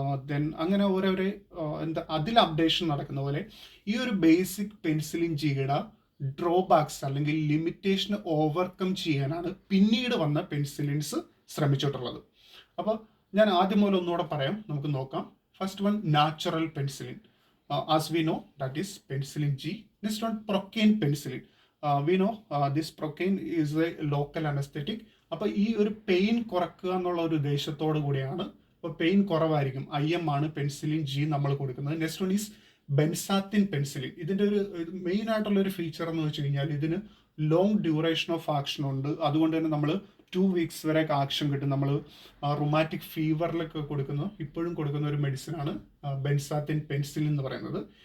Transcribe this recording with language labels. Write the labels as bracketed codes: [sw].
[ml] Then അങ്ങനെ ഓരോരോ എന്താ അതിൽ അപ്ഡേഷൻ നടക്കുന്ന പോലെ ഈ ഒരു ബേസിക് പെൻസിലിൻ ജിയുടെ ഡ്രോബാക്സ് അല്ലെങ്കിൽ ലിമിറ്റേഷൻ ഓവർകം ചെയ്യാനാണ് പിന്നീട് വന്ന പെൻസിലിൻസ് ശ്രമിച്ചിട്ടുള്ളത്. അപ്പോൾ ഞാൻ ആദ്യം മുതൽ ഒന്നുകൂടെ പറയാം, നമുക്ക് നോക്കാം. [en] First one, natural penicillin. As we know, that is penicillin G. Next one, procaine penicillin. We know this procaine is a local anesthetic. [ml] അപ്പോൾ ഈ ഒരു പെയിൻ കുറക്കുക എന്നുള്ള ഒരു ഉദ്ദേശത്തോടു കൂടിയാണ്. അപ്പോൾ പെയിൻ കുറവായിരിക്കും, IM ആണ് പെൻസിലിൻ G നമ്മൾ കൊടുക്കുന്നത്. [en] Next one is benzathine penicillin. [ml] ഇതിൻ്റെ ഒരു മെയിൻ ആയിട്ടുള്ള ഒരു ഫീച്ചർ എന്ന് വെച്ച് കഴിഞ്ഞാൽ ഇതിന് [en] long duration of action [ml] ഉണ്ട്. അതുകൊണ്ട് തന്നെ നമ്മൾ 2 weeks വരെ ആക്ഷൻ കിട്ടും. നമ്മൾ റുമാറ്റിക് ഫീവറിലൊക്കെ ഇപ്പോഴും കൊടുക്കുന്ന ഒരു മെഡിസിനാണ് ബെൻസാത്തിൻ പെൻസിലിൻ എന്ന് പറയുന്നത്.